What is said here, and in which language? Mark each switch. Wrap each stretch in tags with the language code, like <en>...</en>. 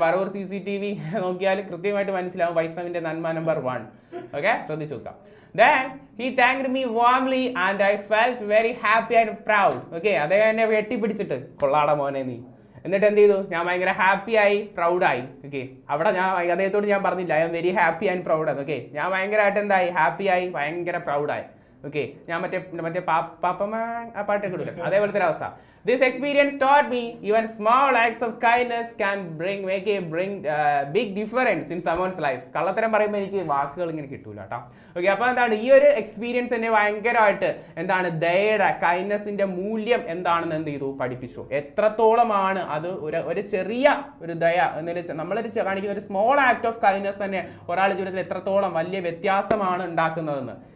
<ml>Paravur CCTV നോക്കിയാൽ കൃത്യമായിട്ട് മനസ്സിലാവും വൈഷ്ണവിന്റെ നന്മ നമ്പർ 1. ഓക്കെ ശ്രദ്ധിച്ചു നോക്കാം.</ml> <en>Then he thanked me warmly and I felt very happy and proud.</en> <ml>Okay അദ്ദേഹം എന്നെ വെട്ടിപ്പിടിച്ചിട്ട് കൊള്ളാട മോനെ നീ എന്നിട്ട് എന്ത് ചെയ്തു? ഞാൻ ഭയങ്കര ഹാപ്പി ആയി, പ്രൗഡായി. ഓക്കെ, അവിടെ ഞാൻ അദ്ദേഹത്തോട് ഞാൻ പറഞ്ഞില്ല</ml> <en>I'm very happy and proud</en> <ml>എന്ന്. ഓക്കെ, ഞാൻ ഭയങ്കരമായിട്ട് എന്തായി? ഹാപ്പി ആയി, ഭയങ്കര പ്രൗഡായി. ഓക്കെ, ഞാൻ മറ്റേ പാപ്പമ്മ ആ പാട്ടൊക്കെ ഇടില്ല, അതേപോലത്തെ ഒരു അവസ്ഥ.</ml> <en>This experience taught me even small acts of kindness can bring big difference in someone's life.</en> <ml>കള്ളത്തരം പറയുമ്പോൾ എനിക്ക് വാക്കുകൾ ഇങ്ങനെ കിട്ടൂല കേട്ടോ. ഓക്കെ, അപ്പോൾ എന്താണ് ഈ ഒരു എക്സ്പീരിയൻസ് എന്നെ ഭയങ്കരമായിട്ട് എന്താണ് ദയയുടെ കൈൻഡ്നെസ്സിന്റെ മൂല്യം എന്താണെന്ന് എന്ത് ചെയ്തു? പഠിപ്പിച്ചു. എത്രത്തോളമാണ് അത് ഒരു ചെറിയ ഒരു ദയ എന്നതിൽ നമ്മൾ കാണിക്കുന്ന ഒരു സ്മോൾ ആക്ട് ഓഫ് കൈൻഡ്നെസ് തന്നെ ഒരാളുടെ ജീവിതത്തിൽ എത്രത്തോളം വലിയ വ്യത്യാസമാണ് ഉണ്ടാക്കുന്നതെന്ന്.</ml>